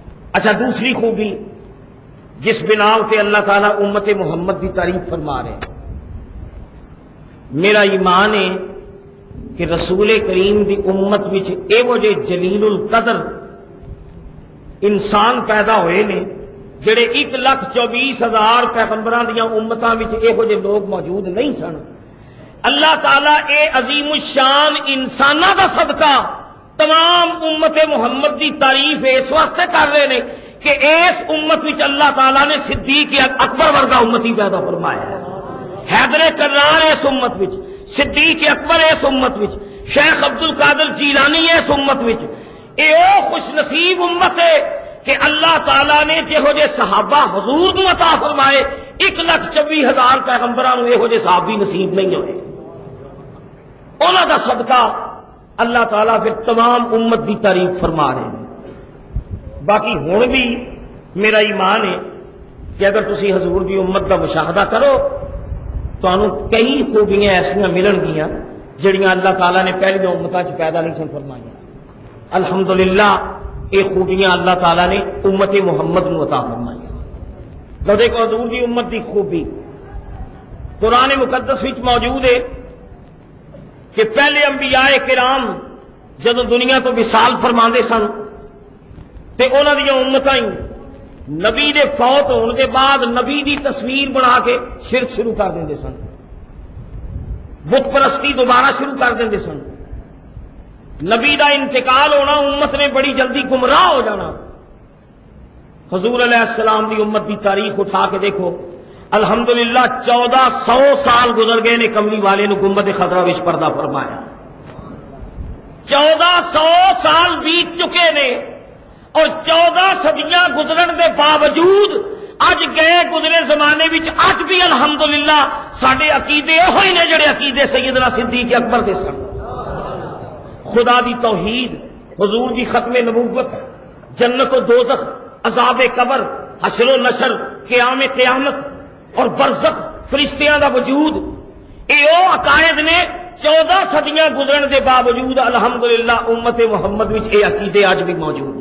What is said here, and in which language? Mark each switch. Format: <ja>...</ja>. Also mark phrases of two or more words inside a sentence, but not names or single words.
<ur>اچھا دوسری خوبی جس بنا تے اللہ تعالیٰ امت محمد کی تعریف فرما رہے ہیں۔</ur> <pa>میرا ایمان ہے کہ رسول کریم دی امت وچ ایہو جے جلیل القدر انسان پیدا ہوئے نے جڑے 1,24,000 پیغمبراں دیاں امتاں وچ ایہو جے لوگ موجود نہیں سن۔ اللہ تعالیٰ اے عظیم الشان انساناں دا صدقہ تمام امت محمد دی تعریف اس واسطے کر رہے نے کہ اس امت وچ اللہ تعالیٰ نے صدیق اکبر ورگا امتی پیدا فرمایا ہے، حیدر کرار اس امت وچ، صدیق اکبر اس امت وچ، شیخ عبد القادر جیلانی اس امت وچ۔ اے او خوش نصیب امت ہے کہ اللہ تعالیٰ نے جہو جے صحابہ حضور نو عطا فرمائے 1,24,000 پیغمبراں نو یہو جے صحابی نصیب نہیں ہوئے، انہاں دا صدقہ اللہ تعالیٰ پھر تمام امت کی تعریف فرما رہے ہیں۔ باقی ہن بھی میرا ایمان ہے کہ اگر تسی حضور</pa> <ur>کی امت کا مشاہدہ</ur> <pa>کرو تو کئی خوبیاں ایسا ملن گیاں جڑیاں اللہ تعالیٰ نے پہلی امتاں چ پیدا نہیں سن فرمائیاں۔ الحمدللہ یہ خوبیاں اللہ تعالیٰ نے امت محمد نو عطا فرمائیاں۔ تو دیکھو حضور کی امت کی خوبی قرآن مقدس وچ موجود ہے کہ پہلے انبیاء کرام جدو دنیا تو وصال فرماندے سن تے انہاں دی امتاں ہی نبی دے فوت ہونے کے بعد نبی دی تصویر بنا کے شرک شروع کر دیندے سن، بت پرستی دوبارہ شروع کر دیندے سن۔ نبی دا انتقال ہونا امت نے بڑی جلدی گمراہ ہو جانا۔ حضور علیہ السلام دی امت دی تاریخ اٹھا کے دیکھو، الحمدللہ 1400 سال گزر گئے نے کملی والے نے گنبد خضرا وچ پردہ فرمایا۔ 1400 سال بیت چکے نے اور 14 صدیاں گزرن دے باوجود اج گئے گزرے زمانے وچ اج بھی الحمدللہ ساڈے عقیدے ہوئے نے جڑے عقیدے سیدنا صدیق اکبر دے سن۔ خدا دی توحید، حضور دی ختم نبوت، جنت و دوزخ، عذاب قبر، حشر و نشر، قیام قیامت اور برزخ، فرشتیاں دا وجود، اے او عقائد نے 14 صدیاں گزرن دے باوجود الحمدللہ امت محمد وچ اے عقیدے اج بھی موجود ہیں۔</pa>